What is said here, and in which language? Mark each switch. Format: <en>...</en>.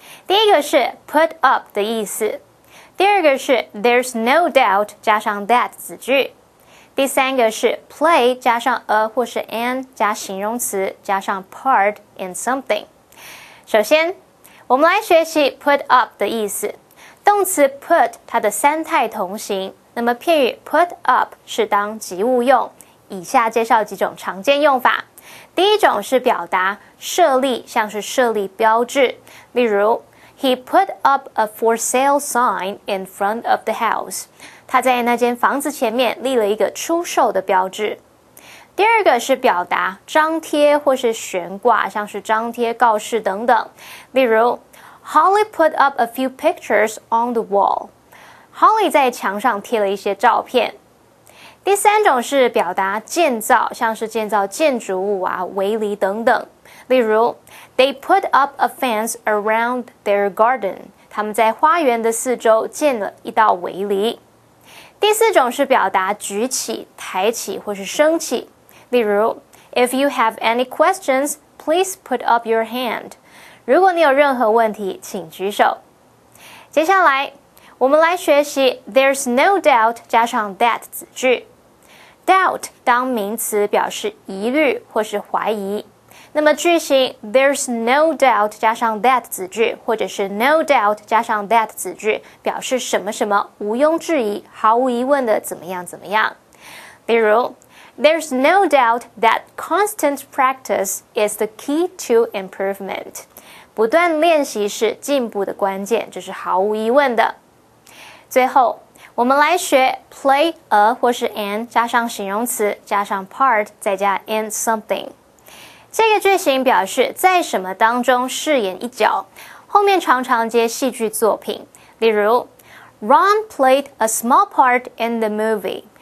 <zh>第一个是 put up 的意思，第二个是</zh> <en>there's no doubt</en> <zh>加上 that 子句，第三个是 play 加上 a 或是 an 加形容词加上 part in something。首先，我们来学习 put up 的意思。动词 put 它的3态同形，那么片语 put up 是当及物用。以下介绍几种常见用法。第一种是表达设立，像是设立标志，例如</zh> <en>He put up a for sale sign in front of the house。</en> <zh>他在那间房子前面立了一个出售的标志。第二个是表达张贴或是悬挂，像是张贴告示等等，例如</zh> <en>Holly put up a few pictures on the wall。</en> <zh>Holly 在墙上贴了一些照片。第三种是表达建造，像是建造建筑物啊、围篱等等。例如</zh> <en>They put up a fence around their garden。</en> <zh>他们在花园的四周建了一道围篱。第四种是表达举起、抬起或是升起。例如</zh> <en>If you have any questions, please put up your hand。</en> <zh>如果你有任何问题，请举手。接下来我们来学习</zh> <en>There's no doubt</en> <zh>加上 that 子句。 doubt 当名词表示疑虑或是怀疑，那么句型</zh> <en>There's no doubt</en> <zh>加上 that 子句，或者是 no doubt 加上 that 子句，表示什么什么毋庸置疑、毫无疑问的怎么样怎么样。比如</zh> <en>There's no doubt that constant practice is the key to improvement。</en> <zh>不断练习是进步的关键，这是毫无疑问的。最后我们来学 play a 或是 an 加上形容词加上 part 再加 in something。这个句型表示在什么当中饰演一角，后面常常接戏剧作品，例如</zh> <en>Ron played a small part in the movie。</en>